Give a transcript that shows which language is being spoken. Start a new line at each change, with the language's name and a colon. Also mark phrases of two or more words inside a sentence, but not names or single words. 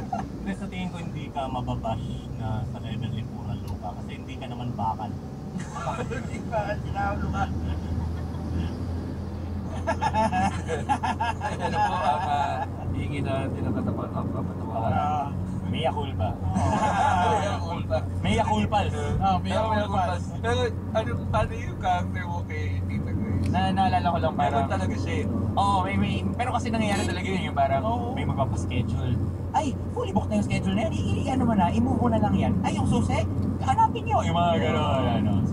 Filipino: Hindi, sa tingin ko hindi ka mababash na sa level ni Pura Luka kasi hindi ka naman bakal. Hindi ba? Sinawalo ka. Ano po ang hihingi natin ang kapatawaran?
Latin: Mea culpa. Mea culpa. Mea culpa. Mea culpa.
Filipino: Pero ano, paano yung character mo kay Tita Grace? Naalala ko lang Meron parang... talaga siya. Oo, pero kasi nangyayari talaga yun, yung parang may magpapaschedule. Ay,
English: fully booked
Filipino: na yung schedule na yan. I-ano mo na, i-move mo na lang yan. Ay, yung susi, hanapin nyo. Yung mga gano'n. Ano. So,